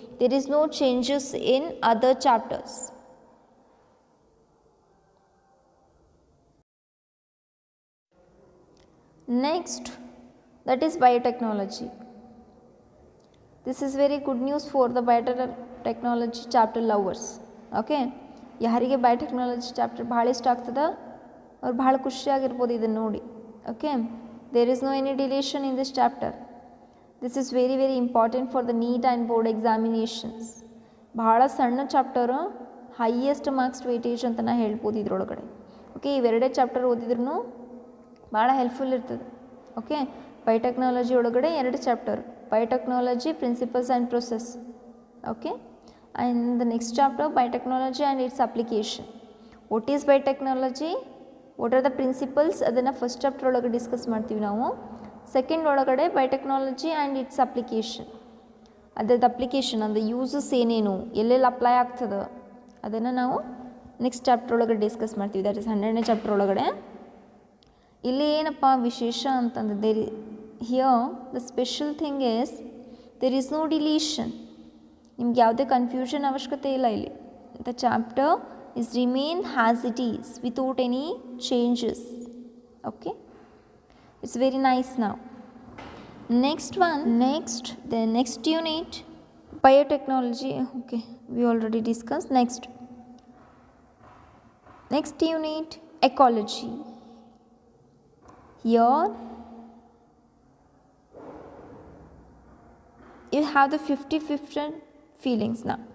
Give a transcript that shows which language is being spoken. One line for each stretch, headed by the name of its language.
English: There is no changes in other chapters. Next, that is biotechnology. This is very good news for the biotechnology chapter lovers.
Kannada: Okay, ಯಾರಿಗೆ biotechnology chapter ಭಾಳ ಇಷ್ಟ ಆಗ್ತದೆ ಅವ್ರು ಭಾಳ ಖುಷಿಯಾಗಿರ್ಬೋದು ಇದನ್ನು ನೋಡಿ.
English: Okay, there is no any deletion in this chapter. This is very very important for the NEET and board examinations.
Kannada: ಭಾಳ ಸಣ್ಣ ಚಾಪ್ಟರು, ಹೈಯೆಸ್ಟ್ ಮಾರ್ಕ್ಸ್ ವೇಟೇಜ್ ಅಂತ ನಾ ಹೇಳ್ಬೋದು ಇದ್ರೊಳಗಡೆ. ಓಕೆ, ಇವೆರಡೇ ಚಾಪ್ಟರ್ ಓದಿದ್ರೂ ಭಾಳ ಹೆಲ್ಪ್ಫುಲ್ ಇರ್ತದೆ. ಓಕೆ, ಬಯೋಟೆಕ್ನಾಲಜಿ ಒಳಗಡೆ 2 chapter, biotechnology principles and process.
English: Okay, and the next chapter biotechnology and its application. What is biotechnology, what are the principles,
Kannada: ಅದನ್ನು ಫಸ್ಟ್ ಚಾಪ್ಟರ್ ಒಳಗೆ discuss ಮಾಡ್ತೀವಿ ನಾವು. ಸೆಕೆಂಡ್ ಒಳಗಡೆ ಬಯೋಟೆಕ್ನಾಲಜಿ ಆ್ಯಂಡ್ ಇಟ್ಸ್ ಅಪ್ಲಿಕೇಶನ್, ಅದರದ್ದು application ಅಂದರೆ uses ಏನೇನು, ಎಲ್ಲೆಲ್ಲಿ apply ಆಗ್ತದೆ ಅದನ್ನು ನಾವು ನೆಕ್ಸ್ಟ್ ಚಾಪ್ಟರ್ ಒಳಗಡೆ ಡಿಸ್ಕಸ್ ಮಾಡ್ತೀವಿ. ದಟ್ ಇಸ್ 12ನೇ ಚಾಪ್ಟರ್ ಒಳಗಡೆ. ಇಲ್ಲಿ ಏನಪ್ಪ ವಿಶೇಷ ಅಂತಂದರೆ
English: Here the special thing is there is no deletion.
Kannada: ನಿಮ್ಗೆ ಯಾವುದೇ ಕನ್ಫ್ಯೂಷನ್ ಅವಶ್ಯಕತೆ ಇಲ್ಲ ಇಲ್ಲಿ.
English: The chapter is remain has it is without any changes. Okay, it's very nice now. Next one, the next unit biotechnology. Okay, we already discussed. Next unit, ecology. Here you have the 50-50 feelings now.